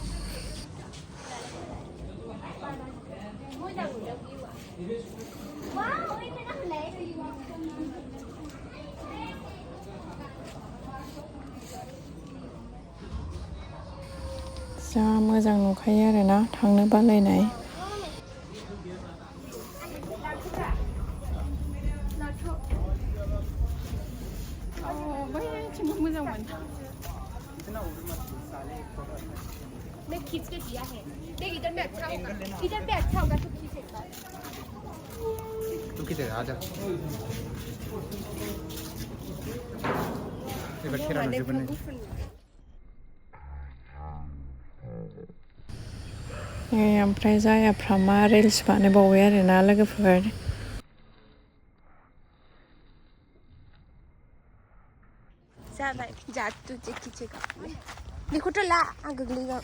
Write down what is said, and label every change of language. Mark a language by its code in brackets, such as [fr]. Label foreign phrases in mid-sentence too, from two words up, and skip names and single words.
[brx] जा मोजां नुखायो आरोना थांनो बालायनाय [hi] मैं खींच के दिया है देख इधर पे अच्छा होगा तो खींच एक बार तू किधर आ जा ये बच्चे रात में बने [brx] ओमफ्राय जायाफ्रामा रिल्स बानायबावबाय आरोना लोगोफोर जाबाय जा [hi] तुझे खींचेगा [brx] बेखौथ' ला आं गोग्लैगोन